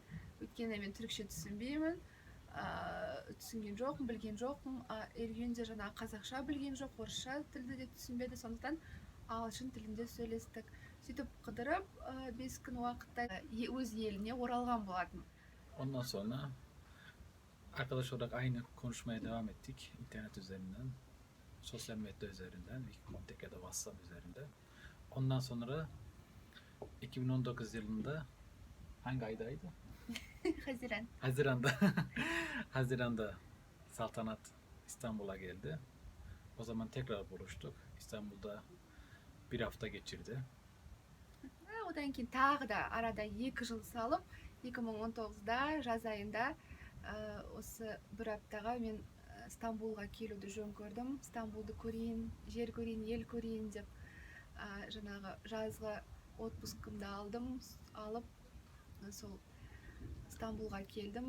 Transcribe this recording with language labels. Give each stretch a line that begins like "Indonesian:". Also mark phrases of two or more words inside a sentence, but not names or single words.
Kazakh: Өйткені мен түрікше түсінбеймін, түсінген жоқпын, білген жоқпын. Эргюн де жаңағы қазақша білген жоқ, орысша тілді де түсінбеді, сондықтан ағылшын тілінде сөйлестік. Сөйтіп қыдырып 5 күн уақытта өз еліне оралған болатын.
Turkish: Ondan sonra arkadaş olarak aynı konuşmaya devam ettik internet üzerinden, sosyal medya üzerinden, Wikicontact ya da WhatsApp üzerinden. Ondan sonra 2019 yılında hangi aydaydı? Haziran. Haziran'da Haziran'da Saltanat İstanbul'a geldi. O zaman tekrar buluştuk. İstanbul'da bir hafta geçirdi.
Kazakh: Одан кейін тағы да арада 2 жыл салып 2019-да жаз айында осы бір аптаға мен Стамбулға келуді жөн көрдім. Стамбулды көрейін, жер көрейін, ел көрейін деп жаңағы жазғы отпускымды алып сол Стамбулға келдім.